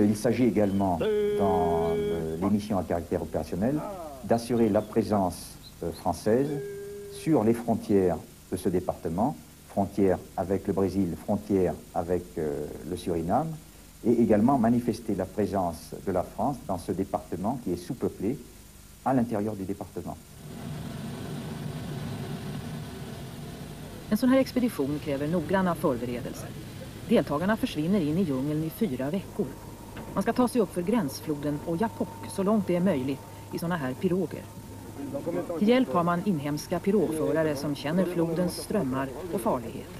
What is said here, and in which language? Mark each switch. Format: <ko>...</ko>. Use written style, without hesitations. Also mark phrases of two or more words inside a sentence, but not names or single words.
<fr>Il s'agit également, dans les missions à caractère opérationnel, d'assurer la présence française sur les frontières de ce département, frontière avec le Brésil, frontière avec le Suriname, et également manifester la présence de la France dans ce département qui est sous-peuplé à l'intérieur du département.</fr> <sv>En sån här expedition kräver noggranna förberedelser. Deltagarna försvinner in i djungeln i 4 veckor. Man ska ta sig upp för gränsfloden Oyapock så långt det är möjligt i såna här piroger. Till hjälp har man inhemska pirogförare som känner flodens strömmar och farligheter.</sv>